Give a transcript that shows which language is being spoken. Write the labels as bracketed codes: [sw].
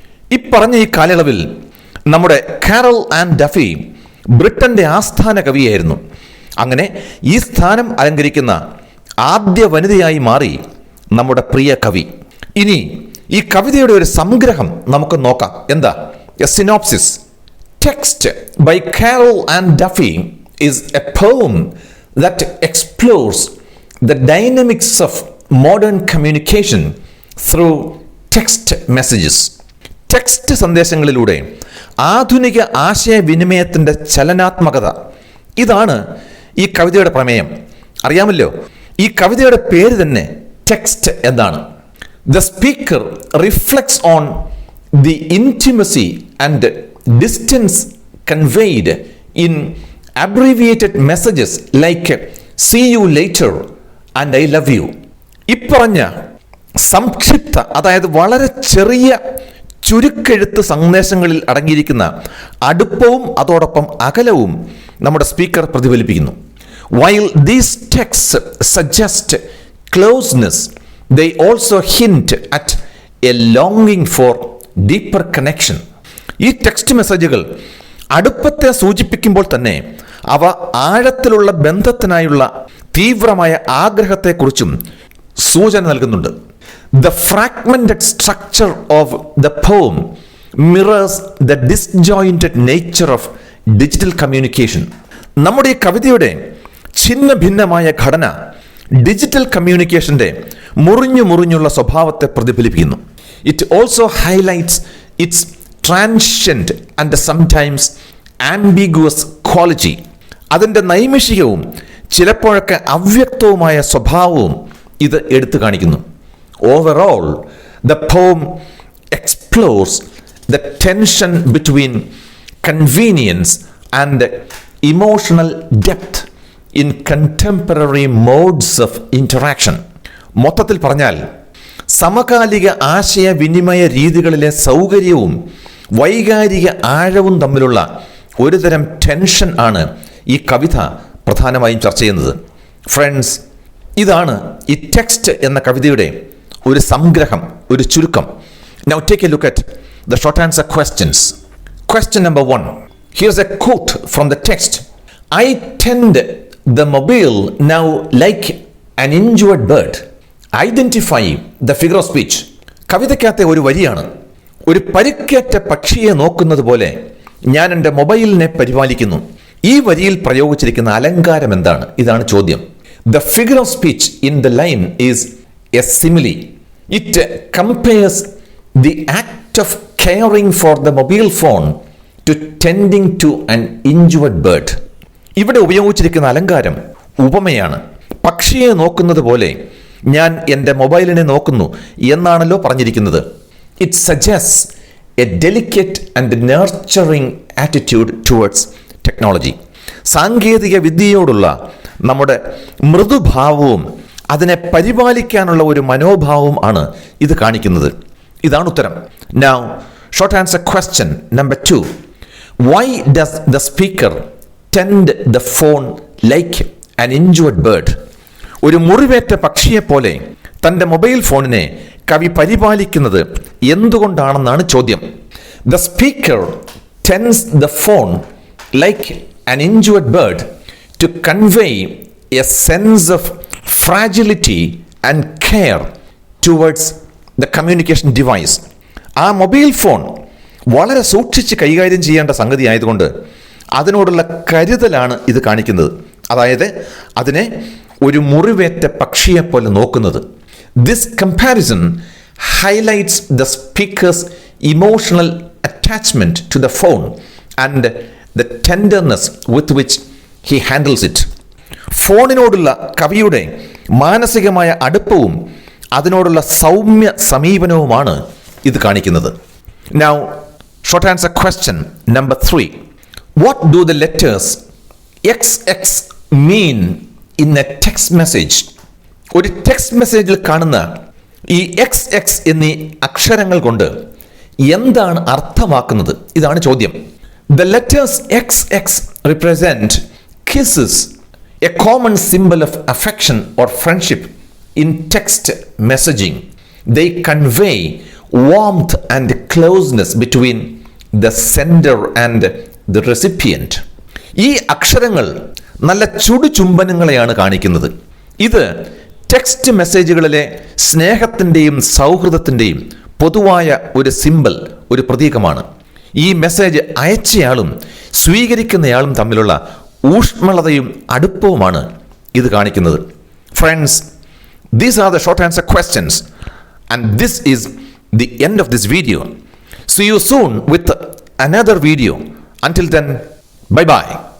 [ml] ഇപ്പറഞ്ഞ ഈ കാലയളവിൽ നമ്മുടെ കാരൽ ആൻ ഡഫി ബ്രിട്ടന്റെ ആസ്ഥാന കവിയായിരുന്നു. അങ്ങനെ ഈ സ്ഥാനം അലങ്കരിക്കുന്ന ആദ്യ വനിതയായി മാറി നമ്മുടെ പ്രിയ കവി. ഇനി ഈ കവിതയുടെ ഒരു സംഗ്രഹം നമുക്ക് നോക്കാം. എന്താ? [en] A synopsis. Text by Carol Ann Duffy is a poem that explores the dynamics of modern communication through text messages. [ml] Text സന്ദേശങ്ങളിലൂടെ ആധുനിക ആശയവിനിമയത്തിൻ്റെ ചലനാത്മകത, ഇതാണ് ഈ കവിതയുടെ പ്രമേയം. അറിയാമല്ലോ, ഈ കവിതയുടെ പേര് തന്നെ ടെക്സ്റ്റ് എന്നാണ്. [en] The speaker reflects on the intimacy and distance conveyed in abbreviated messages like see you later and I love you. [ml] ഇപ്പറഞ്ഞ സംക്ഷിപ്ത, അതായത് വളരെ ചെറിയ ചുരുക്കെഴുത്ത് സന്ദേശങ്ങളിൽ അടങ്ങിയിരിക്കുന്ന അടുപ്പവും അതോടൊപ്പം അകലവും നമ്മുടെ സ്പീക്കർ പ്രതിഫലിപ്പിക്കുന്നു. [en] While these texts suggest closeness, they also hint at a longing for deeper connection. [ml] ഈ ടെക്സ്റ്റ് മെസ്സേജുകൾ അടുപ്പത്തെ സൂചിപ്പിക്കുമ്പോൾ തന്നെ അവ ആഴത്തിലുള്ള ബന്ധത്തിനായുള്ള തീവ്രമായ ആഗ്രഹത്തെക്കുറിച്ചും സൂചന നൽകുന്നുണ്ട്. [en] The fragmented structure of the poem mirrors the disjointed nature of digital communication. [ml] നമ്മുടെ ഈ കവിതയുടെ ഛിന്ന ഭിന്നമായ ഘടന ഡിജിറ്റൽ കമ്മ്യൂണിക്കേഷന്റെ മുറിഞ്ഞുള്ള സ്വഭാവത്തെ പ്രതിഫലിപ്പിക്കുന്നു. [en] It also highlights its transient and sometimes ambiguous quality. [ml] അതിൻ്റെ നൈമിഷികവും ചിലപ്പോഴൊക്കെ അവ്യക്തവുമായ സ്വഭാവവും ഇത് എടുത്തു കാണിക്കുന്നു. [en] Overall, the poem explores the tension between convenience and emotional depth in contemporary modes of interaction. [ml] മൊത്തത്തിൽ പറഞ്ഞാൽ സമകാലിക ആശയവിനിമയ രീതികളിലെ സൗകര്യവും വൈകാരിക ആഴവും തമ്മിലുള്ള ഒരുതരം ടെൻഷൻ ആണ് ഈ കവിത പ്രധാനമായും ചർച്ച ചെയ്യുന്നത്. ഫ്രണ്ട്സ്, ഇതാണ് ഈ ടെക്സ്റ്റ് എന്ന കവിതയുടെ ഒരു സംഗ്രഹം, ഒരു ചുരുക്കം. [en] Now take a look at the short answer questions. Question number 1. Here's a quote from the text. I tend the mobile now like an injured bird. Identify the figure of speech. [ml] കവിതയ്ക്കകത്തെ ഒരു വരിയാണ്. ഒരു പരിക്കേറ്റ പക്ഷിയെ നോക്കുന്നത് പോലെ ഞാൻ എൻ്റെ മൊബൈലിനെ പരിപാലിക്കുന്നു. ഈ വരിയിൽ പ്രയോഗിച്ചിരിക്കുന്ന അലങ്കാരം എന്താണ്? ഇതാണ് ചോദ്യം. [en] The figure of speech in the line is a simile. It compares the act of caring for the mobile phone to tending to an injured bird. [ml] ഇവിടെ ഉപയോഗിച്ചിരിക്കുന്ന അലങ്കാരം ഉപമയാണ്. പക്ഷിയെ നോക്കുന്നത് പോലെ ഞാൻ എൻ്റെ മൊബൈലിനെ നോക്കുന്നു എന്നാണല്ലോ പറഞ്ഞിരിക്കുന്നത്. [en] It suggests a delicate and nurturing attitude towards technology. [ml] സാങ്കേതിക വിദ്യയോടുള്ള നമ്മുടെ മൃദുഭാവവും അതിനെ പരിപാലിക്കാനുള്ള ഒരു മനോഭാവവും ആണ് ഇത് കാണിക്കുന്നത്. ഇതാണ് ഉത്തരം. [en] Now, short answer question number 2. Why does the speaker tend the phone like an injured bird? [ml] ഒരു മുറിവേറ്റ പക്ഷിയെപ്പോലെ തൻ്റെ മൊബൈൽ ഫോണിനെ കവി പരിപാലിക്കുന്നത് എന്തുകൊണ്ടാണെന്നാണ് ചോദ്യം. [en] The speaker tends the phone like an injured bird to convey a sense of fragility and care towards the communication device. [ml] ആ mobile phone വളരെ സൂക്ഷിച്ച് കൈകാര്യം ചെയ്യേണ്ട സംഗതി ആയതുകൊണ്ട് അതിനോടുള്ള കരുതലാണ് ഇത് കാണിക്കുന്നത്. അതായത് അതിനെ ഒരു മുറിവേറ്റ പക്ഷിയെപ്പോലെ നോക്കുന്നത്. [en] This comparison highlights the speaker's emotional attachment to the phone and the tenderness with which he handles it. [ml] ഫോണിനോടുള്ള കവിയുടെ മാനസികമായ അടുപ്പവും അതിനോടുള്ള സൗമ്യ സമീപനവുമാണ് ഇത് കാണിക്കുന്നത്. [en] Now, short answer question number 3. What do the letters XX mean in a text message? [ml] ഒരു text മെസ്സേജിൽ കാണുന്ന ഈ XX എന്നീ അക്ഷരങ്ങൾ കൊണ്ട് എന്താണ് അർത്ഥമാക്കുന്നത്? ഇതാണ് ചോദ്യം. [en] The letters XX represent kisses, a common symbol of affection or friendship in text messaging. They convey warmth and closeness between the sender and the recipient. [ml] ഈ അക്ഷരങ്ങൾ നല്ല ചുടുചുംബനങ്ങളെയാണ് കാണിക്കുന്നത്. ഇത് ടെക്സ്റ്റ് മെസ്സേജുകളിലെ സ്നേഹത്തിൻ്റെയും സൗഹൃദത്തിൻ്റെയും പൊതുവായ ഒരു സിമ്പൽ, ഒരു പ്രതീകമാണ്. ഈ മെസ്സേജ് അയച്ചയാളും സ്വീകരിക്കുന്നയാളും തമ്മിലുള്ള ഊഷ്മളതയും അടുപ്പവുമാണ് ഇത് കാണിക്കുന്നത്. [en] Friends, these are the short answer questions and this is the end of this video. See you soon with another video. Until then, bye bye.